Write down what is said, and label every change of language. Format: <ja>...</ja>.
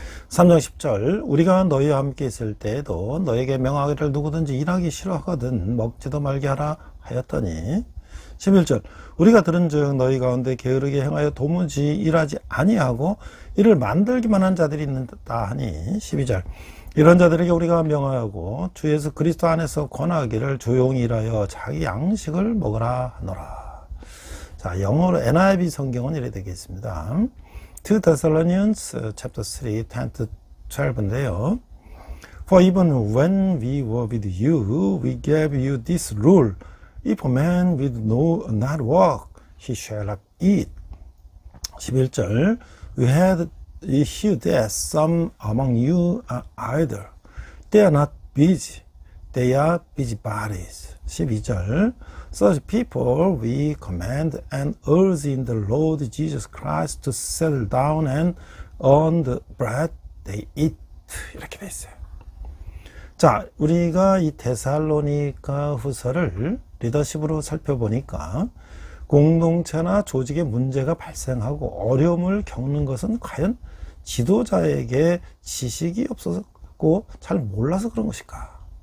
<ko>3장 10절 우리가 너희와 함께 있을 때에도 너에게 명하기를 누구든지 일하기 싫어하거든 먹지도 말게 하라 하였더니 11절 우리가 들은즉 너희 가운데 게으르게 행하여 도무지 일하지 아니하고 이를 만들기만 한 자들이 있는다 하니 12절 이런 자들에게 우리가 명하고 주 예수 그리스도 안에서 권하기를 조용히 일하여 자기 양식을 먹으라 하노라. 자, 영어로 NIV 성경은 이래 되겠습니다.</ko> <en>2 Thessalonians chapter 3, 10 to 12인데요. For even when we were with you, we gave you this rule. If a man will not work, he shall not eat. 11절 We had heard that some among you are idle. They are not busy. They are busybodies. 12절 Such people we command and urge in the Lord Jesus Christ to settle down and earn the bread they eat.</en> <ko>이렇게 돼 있어요. 자, 우리가 이 데살로니가 후서를 리더십으로 살펴보니까 공동체나 조직에 문제가 발생하고 어려움을 겪는 것은 과연 지도자에게 지식이 없었고 잘 몰라서 그런 것일까?</ko>